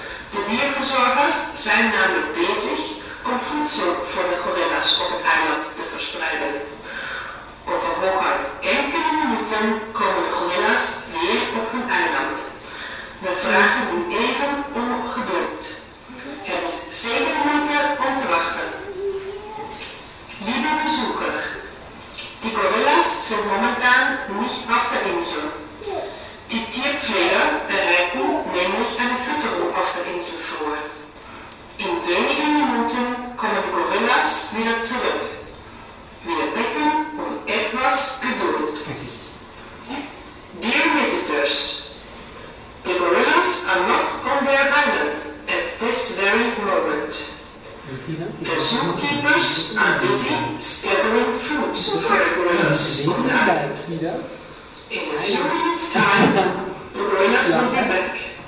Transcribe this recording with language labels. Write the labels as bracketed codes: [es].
[nl] De dierverzorgers zijn namelijk bezig om voedsel voor de gorillas op het eiland te verspreiden. Over hooguit enkele minuten komen de gorillas weer op hun eiland. We vragen u even om geduld. Het is zeker de moeite om te wachten. [de] Liebe Besucher, die Gorillas sind momentan nicht auf der Insel. Die Tierpfleger bereiten nämlich eine Fütterung auf der Insel vor. In wenigen Minuten kommen die Gorillas wieder zurück. Wir bitten um etwas Geduld. [en] Dear visitors, the gorillas are not on their island at this very moment. The zookeepers are busy scattering food for the gorillas on the island. In a few minutes' time, the gorillas will be back.